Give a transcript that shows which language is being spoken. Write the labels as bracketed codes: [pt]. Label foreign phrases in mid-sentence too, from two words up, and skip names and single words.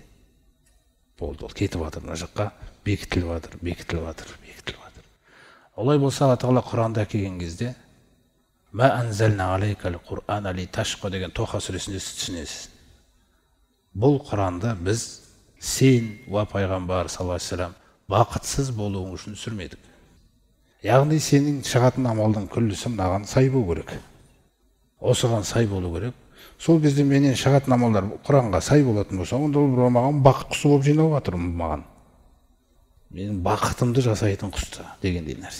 [kk] Болды, ол кетіп жатыр, мына жаққа бекітіліп жатыр, бекітіліп жатыр, бекітіліп жатыр. Олай болса, Алла тағала Құранда келген кезде, [ar] «ما أنزلنا عليك القرآن لتشقى» [kk] деген Тоха сүресінде түсінесіз. Бұл Құранды біз сен, уа пайғамбар [ar] صلى الله عليه وسلم, [kk] бақытсыз болуың үшін түсірмедік. Яғни сенің шығатын амалдың күллісі мынаған сай болу керек. Осыған сай болу керек. Сол кезде менен шығатын амалдар Құранға сай болатын болса, онда ол маған бақыт құсы болып жиналып жатыр маған. Менің бақытымды жасайтын құсты дегендей нәрсе.